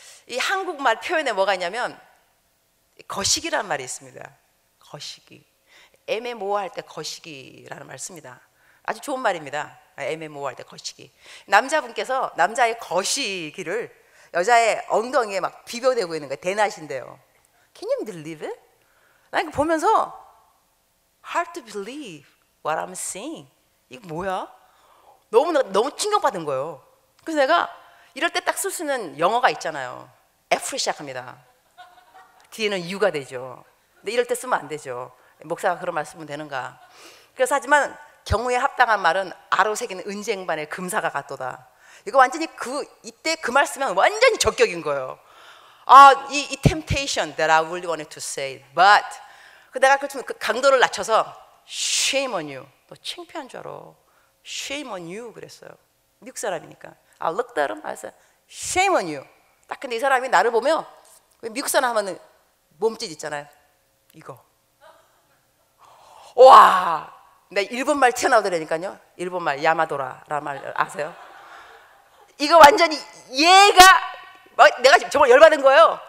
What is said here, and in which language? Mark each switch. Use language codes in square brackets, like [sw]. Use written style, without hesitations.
[ko] 이 한국말 표현에 뭐가 있냐면 거시기라는 말이 있습니다. 거시기. 애매모호할 때 거시기라는 말 씁니다. 아주 좋은 말입니다. 애매모호할 때 거시기. 남자분께서 남자의 거시기를 여자의 엉덩이에 막 비벼대고 있는 거예요. 대낮인데요. [en] Can you believe it? [ko] 나 이거 보면서 [en] hard to believe what I'm seeing. [ko] 이거 뭐야? 너무 충격받은 거예요. 그래서 내가 이럴 때 딱 쓸 수 있는 영어가 있잖아요. F로 시작합니다. 뒤에는 U가 되죠. 근데 이럴 때 쓰면 안 되죠. 목사가 그런 말 쓰면 되는가. 그래서 하지만 경우에 합당한 말은 아로 새기는 은쟁반의 금사가 같도다. 이거 완전히 이때 그 말 쓰면 완전히 적격인 거예요. [en] 이 temptation that I really wanted to say, but [ko] 내가 그 강도를 낮춰서 [en] shame on you. [ko] 너 창피한 줄 알아. [en] Shame on you [ko] 그랬어요. 미국 사람이니까. [en] I looked at him. I said, shame on you. [ko] 딱 근데 이 사람이 나를 보면 미국 사람 하면은 몸짓 있잖아요. 이거. 와, 내가 일본말 튀어나오더라니까요. 일본말 야마도라라는 말 아세요? 이거 완전히 얘가 내가 정말 열받은 거예요.